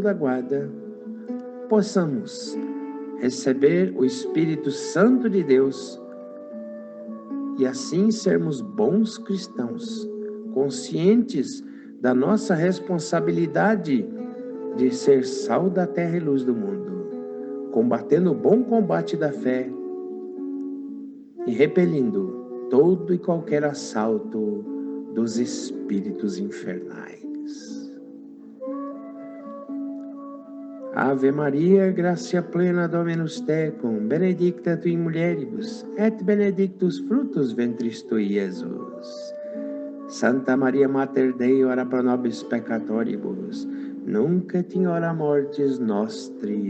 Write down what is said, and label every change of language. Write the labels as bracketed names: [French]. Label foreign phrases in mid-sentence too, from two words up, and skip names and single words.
[Portuguese] da guarda, possamos receber o Espírito Santo de Deus e assim sermos bons cristãos, conscientes da nossa responsabilidade de ser sal da terra e luz do mundo, combatendo o bom combate da fé e repelindo todo e qualquer assalto dos espíritos infernais. [Latin] Ave Maria, gratia plena Dominus tecum, benedicta tu in mulieribus, et benedictus fructus ventris tui, Iesus. Santa Maria Mater Dei, ora pro nobis peccatoribus, nunc et in hora mortis nostri.